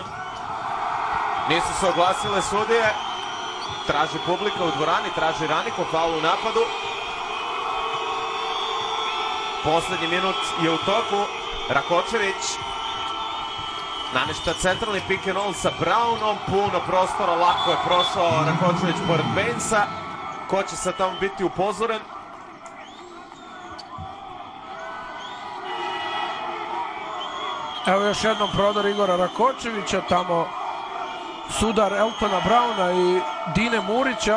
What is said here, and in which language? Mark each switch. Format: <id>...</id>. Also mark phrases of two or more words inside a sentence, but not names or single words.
<sr>Nisu se oglasile sudije. Traži publika u dvorani, traži Raniko, faul u napadu. Poslednji minut je u toku. Rakočević namešta centralni</sr> <en>pick and roll</en> <sr>sa Brownom, puno prostora, lako je prošao Rakočević pored Bainesa. Ko će sad tamo biti upozoren? Evo još jednom prodor Igora Rakočevića, tamo sudar Eltona Browna i Dine Murića.</sr>